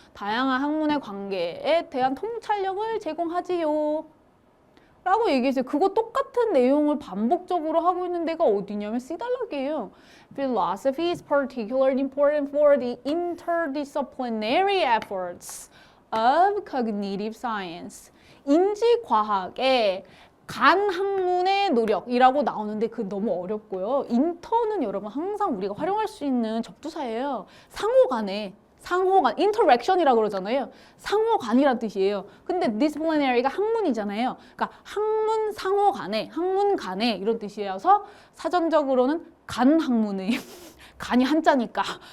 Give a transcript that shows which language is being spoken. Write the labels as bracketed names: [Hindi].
[Korean] 다양한 학문의 관계에 대한 통찰력을 제공하지요. 라고 얘기했어요. 그거 똑같은 내용을 반복적으로 하고 있는 데가 어디냐면 C단락이에요. [English] Philosophy is particularly important for the interdisciplinary efforts of cognitive science. [Korean] 인지과학의 간학문의 노력이라고 나오는데 그 너무 어렵고요. 인터는 여러분 항상 우리가 활용할 수 있는 접두사예요. 상호간에 interaction이라고 그러잖아요. 상호간이란 뜻이에요. 근데 disciplinary가 학문이잖아요. 그러니까 학문 간에 이런 뜻이어서 사전적으로는 간학문의 간이 한자니까.